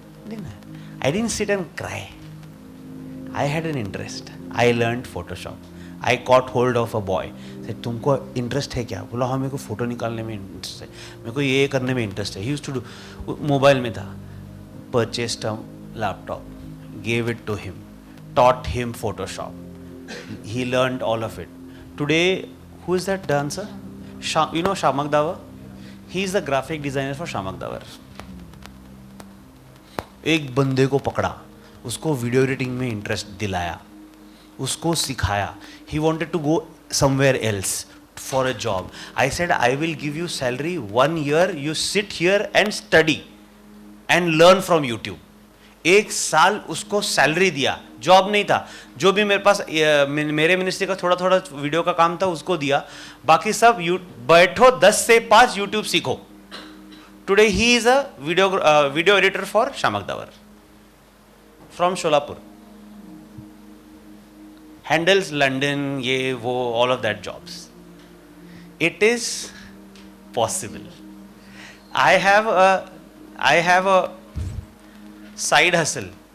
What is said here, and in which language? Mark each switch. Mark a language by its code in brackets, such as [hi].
[en] I didn't sit and cry. I had an interest. I learned Photoshop. I caught hold of a boy. [hi] Said, तुमको interest है क्या? बोला हाँ मेरे को फोटो निकालने में इंटरेस्ट है, मेरे को ये करने में इंटरेस्ट है. [en] He used to do, [hi] mobile में था. [en] Purchased a laptop, gave it to him, taught him Photoshop. He learned all of it. Today, who is that dancer? You know Shamak Davar? He is the graphic designer for Shamak Davar. [hi] एक बंदे को पकड़ा, उसको video editing में interest दिलाया, उसको सिखाया. [en] He wanted to go somewhere else for a job. I said, I will give you salary 1 year. You sit here and study and learn from YouTube. [hi] 1 साल उसको सैलरी दिया, जॉब नहीं था. जो भी मेरे पास मेरे मिनिस्ट्री का थोड़ा थोड़ा वीडियो का काम था उसको दिया, बाकी सब बैठो 10 से 5 यूट्यूब सीखो. [en] Today he is a video editor for Shamak Davar from Sholapur. Handles London, [hi] ये वो, [en] all of that jobs. It is possible. I have a side hustle.